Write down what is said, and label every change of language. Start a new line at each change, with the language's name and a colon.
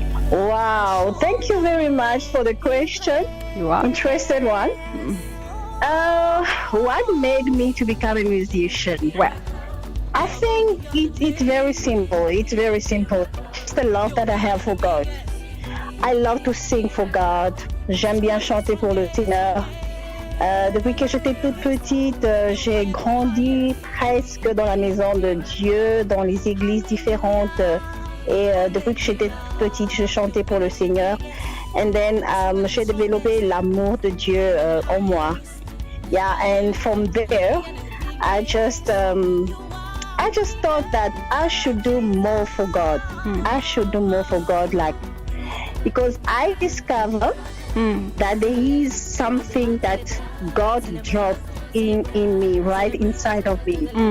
English: Wow, thank you very much for the question. You are. Interested one. What made me to become a musician? Well, I think it's very simple. It's very simple. It's the love that I have for God. I love to sing for God.
French: J'aime bien chanter pour le Seigneur. Depuis que j'étais toute petite, j'ai grandi presque dans la maison de Dieu, dans les églises différentes. Et depuis que j'étais petite, je chantais pour le Seigneur.
English: And then
French: j'ai développé l'amour de Dieu en moi.
English: Yeah, and from there, I just thought that I should do more for God. I should do more for God, because I discovered that there is something that God dropped in me, right inside of me.